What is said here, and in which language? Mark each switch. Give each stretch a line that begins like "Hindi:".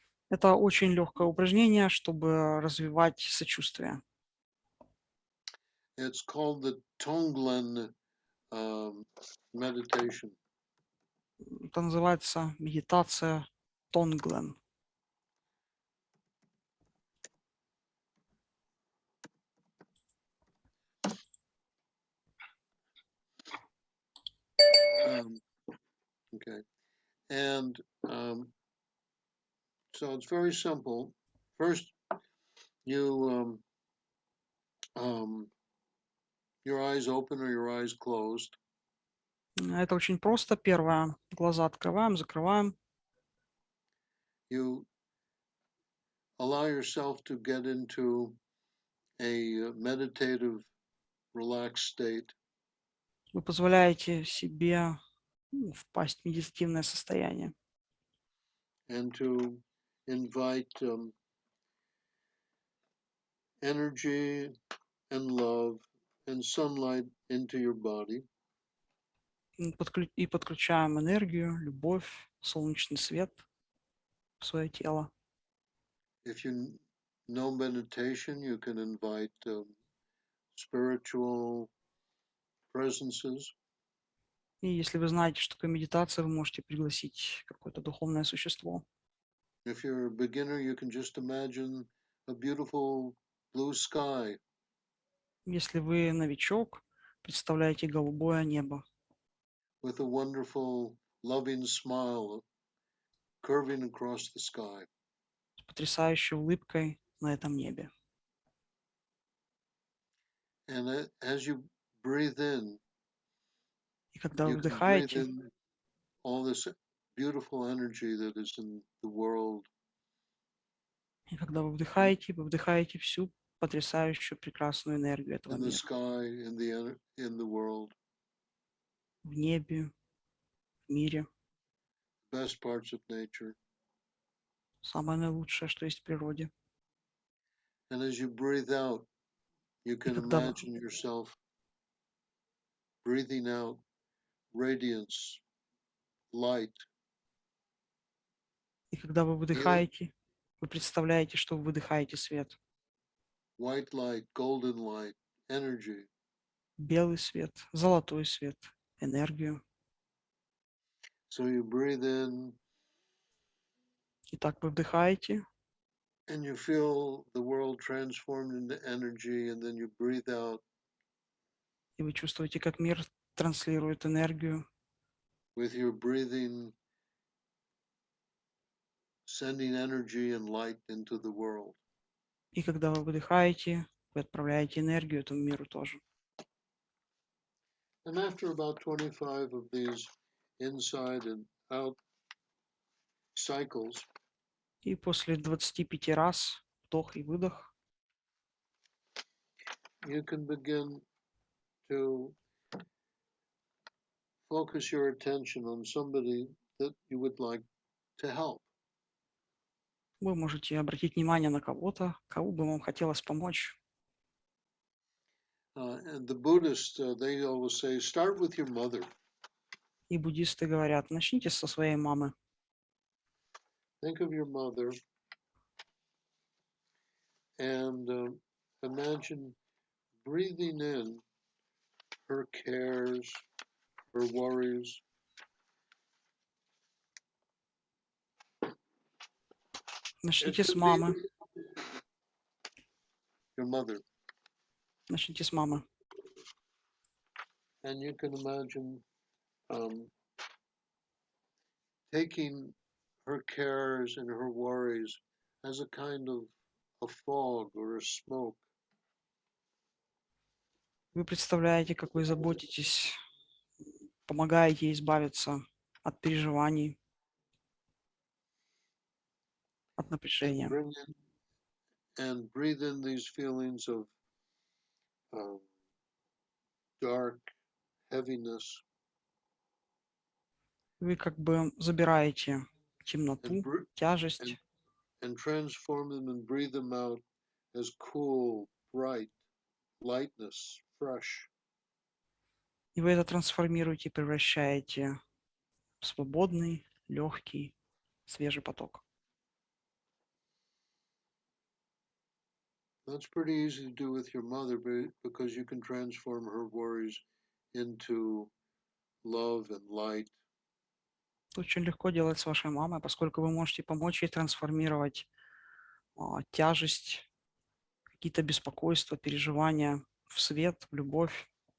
Russian: Это очень легкое упражнение, чтобы развивать сочувствие.
English: It's called the Tonglen meditation.
Russian: Это называется медитация Тонглен.
English: Okay, and so it's very simple. First, you your eyes open or your eyes closed.
Russian: Это очень просто. Первое. Глаза открываем, закрываем.
English: You allow yourself to get into a meditative, relaxed state.
Russian: Вы позволяете себе впасть в медитативное состояние.
English: And to invite energy and love and sunlight into your body.
Russian: И подключаем энергию, любовь, солнечный свет в свое тело.
English: If you know meditation, you can invite spiritual presences.
Russian: И если вы знаете, что такое медитация, вы можете пригласить какое-то духовное существо.
English: If you're a beginner, you can just imagine a beautiful blue sky.
Russian: Если вы новичок, представляете голубое небо
English: With a wonderful, loving smile curving across the sky.
Russian: с потрясающей улыбкой на этом небе.
English: And as you breathe in,
Russian: И когда вы
English: you can breathe
Russian: вдыхаете,
English: in all this beautiful energy that is in the world.
Russian: вы вдыхаете всю потрясающую, прекрасную энергию этого
English: In the
Russian: мира.
English: sky, in the world,
Russian: В небе, в мире.
English: best parts of nature.
Russian: Самое наилучшее, что есть в природе.
English: And as you breathe out, you can
Russian: когда вы-
English: imagine yourself breathing out radiance, light,
Russian: И когда вы выдыхаете, вы представляете, что вы выдыхаете свет.
English: white light, golden light, energy.
Russian: Белый свет, золотой свет, энергию.
English: So you breathe in
Russian: И так вы вдыхаете,
English: and you feel the world transformed into energy, and then you breathe out
Russian: и вы чувствуете, как мир транслирует энергию.
English: with your breathing, sending energy and light into the world.
Russian: И когда вы выдыхаете, вы отправляете энергию этому миру тоже.
English: And after about 25 of these inside and out cycles,
Russian: И после 25 раз вдох и выдох
English: you can begin to focus your attention on somebody that you would like to help.
Russian: вы можете обратить внимание на кого-то, кому бы вам хотелось помочь.
English: And the Buddhists, they always say, start with your mother.
Russian: И буддисты говорят, начните со своей мамы.
English: Think of your mother and imagine breathing in her cares, her worries.
Russian: Начните с мамы.
English: Your mother.
Russian: Начните с мамы.
English: And you can imagine taking her cares and her worries as a kind of a fog or a smoke.
Russian: Вы представляете, как вы заботитесь, помогаете ей избавиться от переживаний, от
English: and
Russian: напряжения.
English: breathe in these feelings of dark heaviness,
Russian: Вы как бы забираете темноту,
English: and
Russian: тяжесть,
English: transform them and breathe them out as cool, bright, lightness, fresh.
Russian: и вы это трансформируете, превращаете в свободный, легкий, свежий поток.
English: That's pretty easy to do with your mother because you can transform her worries into love and light.
Russian: Это очень легко делать с вашей мамой, поскольку вы можете помочь ей трансформировать тяжесть, какие-то беспокойства, переживания в свет, в любовь.